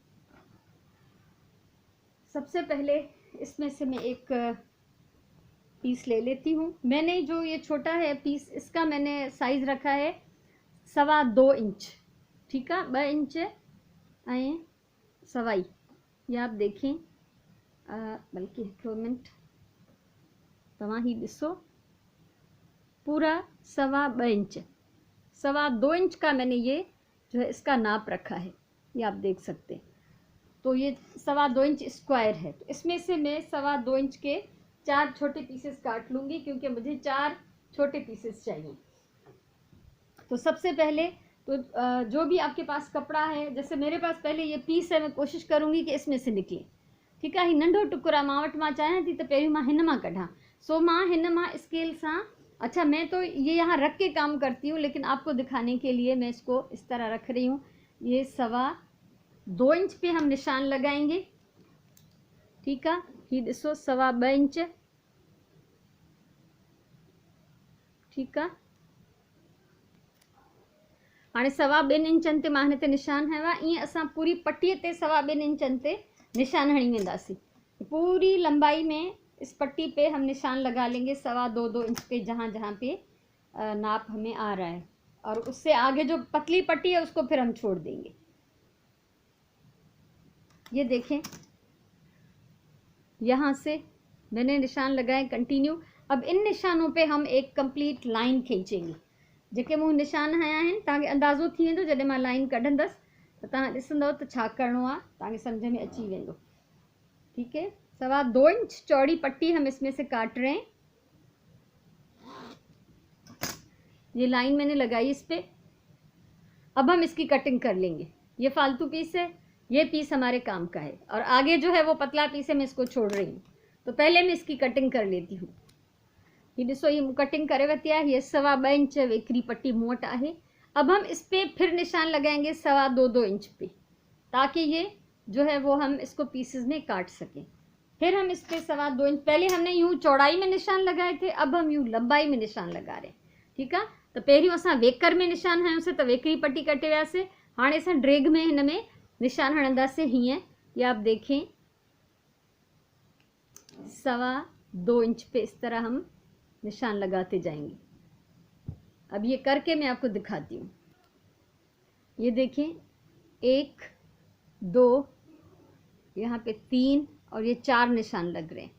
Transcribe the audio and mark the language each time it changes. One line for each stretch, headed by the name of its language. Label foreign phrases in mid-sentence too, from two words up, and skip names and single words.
Hindi: सबसे पहले इसमें से मैं एक पीस ले लेती हूँ। मैंने जो ये छोटा है पीस, इसका मैंने साइज़ रखा है 2.25 इंच। ठीक है।
Sindhi: 2 इंच ऐं 2.25
Hindi: ये आप देखें, बल्कि
Sindhi: हिकिड़ो मिनट तव्हां ही ॾिसो,
Hindi: पूरा 2.25 इंच, 2.25 इंच का मैंने ये जो है इसका नाप रखा है, ये आप देख सकते हैं। तो ये 2.25 इंच स्क्वायर है। तो इसमें से मैं 2.25 इंच के 4 छोटे पीसेस काट लूँगी क्योंकि मुझे 4 छोटे पीसेस चाहिए। तो सबसे पहले तो जो भी आपके पास कपड़ा है, जैसे मेरे पास पहले ये पीस है, मैं कोशिश करूँगी कि इसमें से निकले। ठीक है।
Sindhi: ही नंढो टुकड़ा मां वटि मां चाहियां थी त पहिरियों मां हिन मां कढां। सो मां हिन मां स्केल सां,
Hindi: अच्छा मैं तो ये यहाँ रख के काम करती हूँ, लेकिन आपको दिखाने के लिए मैं इसको इस तरह रख रही हूँ। ये 2.25 इंच पे हम निशान लगाएंगे। ठीक है।
Sindhi: ही ॾिसो
Hindi: 2.25 इंच। ठीक है।
Sindhi: हाणे 2.25 इंचनि ते मां हिन ते निशान हयो आहे। ईअं असां पूरी पट्टीअ ते 2.25 इंचनि ते निशान हणी वेंदासीं।
Hindi: पूरी लंबाई में इस पट्टी पे हम निशान लगा लेंगे 2.25 इंच पे, जहाँ जहाँ पे नाप हमें आ रहा है, और उससे आगे जो पतली पट्टी है उसको फिर हम छोड़ देंगे। ये देखें, यहाँ से मैंने निशान लगाए कंटिन्यू। अब इन निशानों पे हम एक कंप्लीट लाइन खींचेंगे।
Sindhi: जेके मूं निशान हया आहिनि तव्हांखे अंदाज़ो थी वेंदो जॾहिं मां लाइन कढंदसि त तव्हां ॾिसंदव त छा करिणो आहे, तव्हांखे सम्झ में अची वेंदो।
Hindi: ठीक है। 2.25 इंच चौड़ी पट्टी हम इसमें से काट रहे हैं। ये लाइन मैंने लगाई इस पे। अब हम इसकी कटिंग कर लेंगे। ये फालतू पीस है, ये पीस हमारे काम का है, और आगे जो है वो पतला पीस है, मैं इसको छोड़ रही हूँ। तो पहले मैं इसकी कटिंग कर लेती हूँ।
Sindhi: ये ॾिसो, ये मूं कटिंग करे वरिती आहे। ये 2.25 इंच वेकरी पट्टी मूं वटि आहे।
Hindi: अब हम इस पे फिर निशान लगाएंगे 2.25 इंच पे, ताकि ये जो है वो हम इसको पीसेस में काट सकें। फिर हम इस पे 2.25 इंच, पहले हमने यूं चौड़ाई में निशान लगाए थे, अब हम यूं लंबाई में निशान लगा रहे हैं। ठीक है,
Sindhi: तो पहिरियों असां वेकर में निशान हयोसीं, तो वेकरी पट्टी कटे वियासीं। हाणे असां ड्रेग में हिन में निशान हणंदासीं हीअं।
Hindi: ये आप देखें, 2.25 इंच पे इस तरह हम निशान लगाते जाएंगे। अब ये करके मैं आपको दिखाती हूँ। ये देखें, 1 2, यहाँ पे 3 और ये 4 निशान लग रहे हैं।